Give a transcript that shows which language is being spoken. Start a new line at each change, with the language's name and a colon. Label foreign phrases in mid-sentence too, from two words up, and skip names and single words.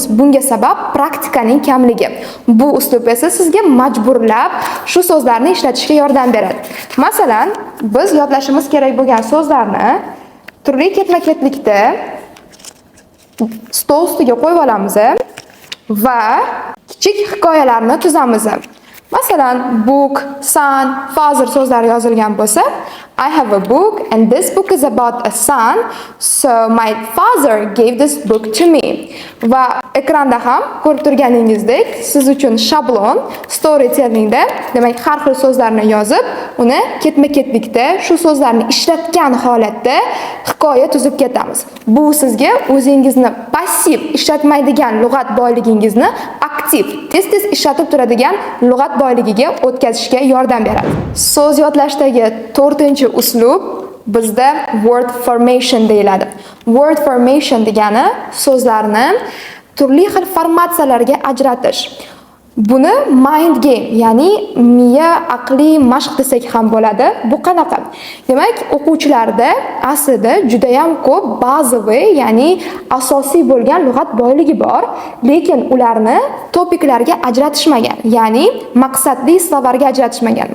Uzbek: Bunga sabab praktikaning kamligi. Bu uslub esa sizga majburlab shu so'zlarni ishlatishga yordam beradi. Masalan, biz yodlashimiz kerak bo'lgan so'zlarni turli ketma-ketlikda stol ustiga qo'yib olamiz va kichik hikoyalarni tuzamiz. Masalan,
English: book, son, father
Uzbek: so'zlari yozilgan bo'lsa,
English: I have a book and this book is about a son, so my father gave this book to me.
Uzbek: Va ekranda ham ko'rib turganingizdek, siz uchun shablon storytellingda, demak, har xil so'zlarni yozib, uni ketma-ketlikda shu so'zlarni ishlatgan holatda hikoya tuzib ketamiz. Bu sizga o'zingizni passiv ishlatmaydigan lug'at boyligingizni aktiv, tez-tez ishlatib turadigan lug'at boyligiga o'tkazishga yordam beradi. So'z yodlashdagi 4-uslub bizda
English: word formation
Uzbek: deyiladi.
English: Word formation
Uzbek: degani so'zlarni turli xil formatsiyalarga ajratish.
English: Buni mind game,
Uzbek: ya'ni miya aqliy mashq desak ham bo'ladi. Bu qanaqa? Demak, o'quvchilarda aslida juda ham ko'p bazaviy, ya'ni asosiy bo'lgan lug'at boyligi bor, lekin ularni topiklarga ajratishmagan, ya'ni maqsadli slovarga ajratishmagan.